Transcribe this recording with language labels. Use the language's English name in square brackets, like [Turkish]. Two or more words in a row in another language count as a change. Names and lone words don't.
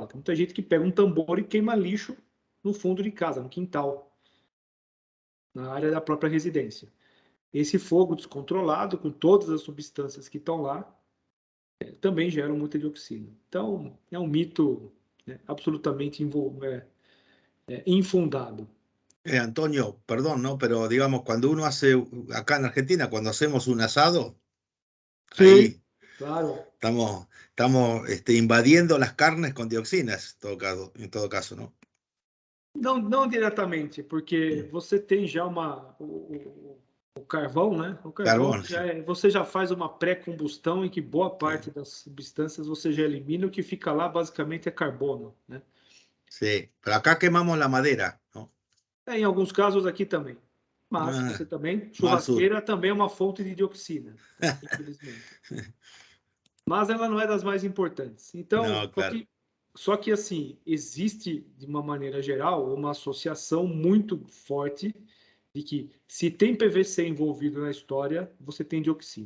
[Portuguese] Tem muita gente que pega um tambor e queima lixo no fundo de casa, no quintal, na área da própria residência. Esse fogo descontrolado, com todas as substâncias que estão lá, também gera muita dioxina. Então, é um mito, né, absolutamente infundado. [Spanish] Antonio, perdón, ¿no? Pero digamos, cuando uno hace, acá en Argentina, cuando hacemos un asado, Sí, ahí claro. estamos invadiendo las carnes con dioxinas, en todo caso, ¿no? [Portuguese] Não, não diretamente, porque você tem já o carvão, né? O carvão [Spanish] Carbono, sí. [Portuguese] você já faz uma pré-combustão em que boa parte das substâncias você já elimina, o que fica lá basicamente é carbono, né? [Spanish] Sí, pero acá quemamos la madera, ¿no? [Portuguese] Em alguns casos aqui também. Mas você também, [Spanish] Más al sur. [Portuguese] churrasqueira também é uma fonte de dioxina, infelizmente. Mas ela não é das mais importantes. Então, [Spanish] No, claro. [Portuguese] só que assim, existe, de uma maneira geral, uma associação muito forte de que se tem PVC envolvido na história, você tem dioxina.